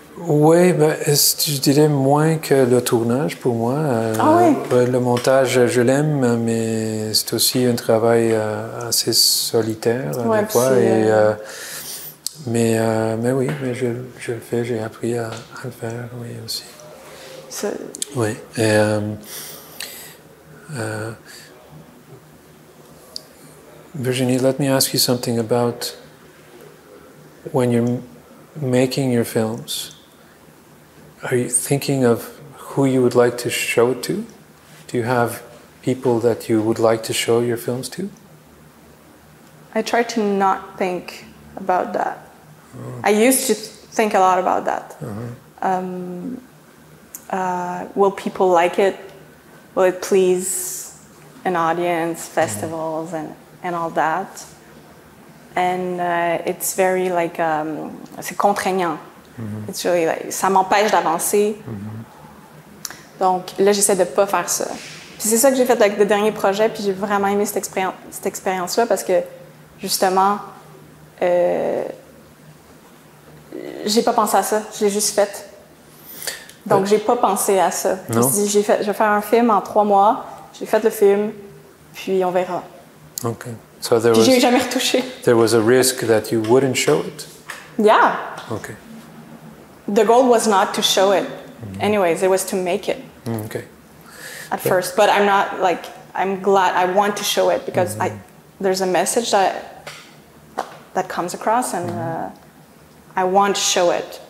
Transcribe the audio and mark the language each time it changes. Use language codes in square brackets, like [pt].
[fr] Oui, ben, je dirais moins que le tournage pour moi. Le montage, je l'aime, mais c'est aussi un travail assez solitaire des fois. Mais oui, mais je le fais, j'ai appris à le faire, oui, aussi. Oui. [en] Et, Virginie, let me ask you something about when you're making your films. Are you thinking of who you would like to show it to? Do you have people that you would like to show your films to? I try to not think about that. I used to think a lot about that. Will people like it? Will it please an audience, festivals, and all that? And it's very like, [fr] c'est contraignant. [en] It's really like, [fr] ça m'empêche d'avancer. Donc là, j'essaie de ne pas faire ça. Puis c'est ça que j'ai fait avec le dernier projet, puis j'ai vraiment aimé cette expérience-là parce que, justement, j'ai pas pensé à ça, je l'ai juste fait. Donc j'ai pas pensé à ça. Je me suis dit, je vais faire un film en 3 mois, j'ai fait le film, puis on verra. [en] Okay. So [fr] puis j'ai jamais retouché. [en] There was a risk that you wouldn't show it? Yeah. Okay. The goal was not to show it. Anyways, it was to make it. Okay. At first, but I'm not like, I'm glad I want to show it because there's a message that comes across and I want to show it.